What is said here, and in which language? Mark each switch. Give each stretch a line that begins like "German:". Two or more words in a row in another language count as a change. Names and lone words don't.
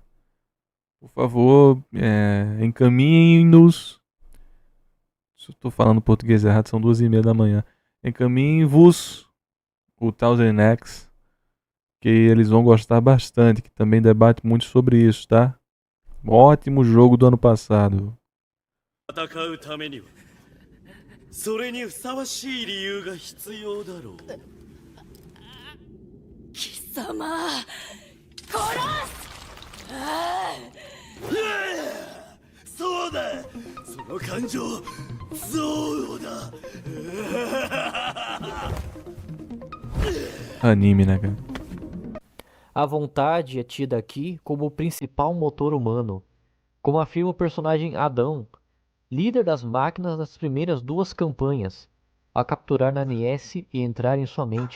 Portuguese: Por favor, encaminhem-nos. Se eu tô falando português errado, são 2h30 da manhã. Encaminhem-vos o Thousand X, que eles vão gostar bastante, que também debate muito sobre isso, tá? Ótimo jogo do ano passado.
Japanese: 戦うためにはそれにふさわしい理由が必要だろう。貴様そうだ、その感情、憎悪だ。
Portuguese: Anime, né, cara? A vontade é tida aqui como o principal motor humano, como afirma o personagem Adão, líder das máquinas das primeiras 2 campanhas, a capturar Naniesse e entrar em sua mente.